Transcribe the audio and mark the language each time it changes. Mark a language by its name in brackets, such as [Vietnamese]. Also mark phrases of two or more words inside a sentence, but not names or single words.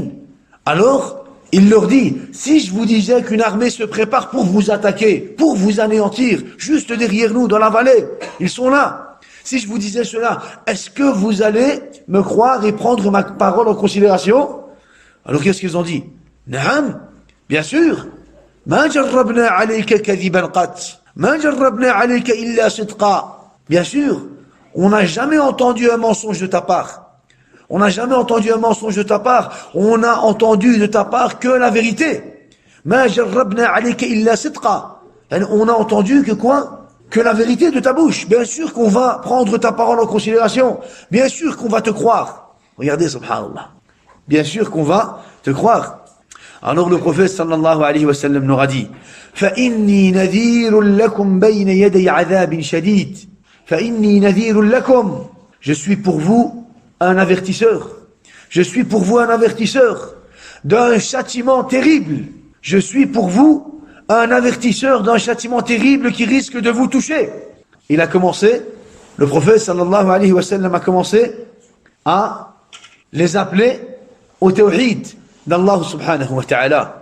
[French] Alors, il leur dit, si je vous disais qu'une armée se prépare pour vous attaquer, pour vous anéantir, juste derrière nous, dans la vallée, ils sont là. Si je vous disais cela, est-ce que vous allez me croire et prendre ma parole en considération? Alors qu'est-ce qu'ils ont dit? Naam, bien sûr. [Arabic] ما جربنا عليك كذبا قط. ما جربنا عليك إلا صدقا. [French] Bien sûr, on n'a jamais entendu un mensonge de ta part. On n'a jamais entendu un mensonge de ta part. On n'a entendu de ta part que la vérité. [Arabic] ما جربنا عليك إلا صدقا. [French] On a entendu que quoi? Que la vérité de ta bouche. Bien sûr qu'on va prendre ta parole en considération. Bien sûr qu'on va te croire. Regardez, subhanallah. Bien sûr qu'on va te croire. Alors le prophète [Arabic] صلى الله عليه وسلم [French] nous a dit [Arabic] فَإِنِّي نَذِيرٌ لَكُمْ بَيْنَ يَدَيْ عَذَابٍ شَدِيدٍ فَإِنِّي نَذِيرٌ لَكُمْ. [French] Je suis pour vous un avertisseur. Je suis pour vous un avertisseur d'un châtiment terrible. Je suis pour vous un avertisseur d'un châtiment terrible qui risque de vous toucher. Il a commencé, le prophète [Arabic] صلى الله عليه وسلم [French] a commencé à les appeler au tawhid d'Allah [Arabic] سبحانه وتعالى.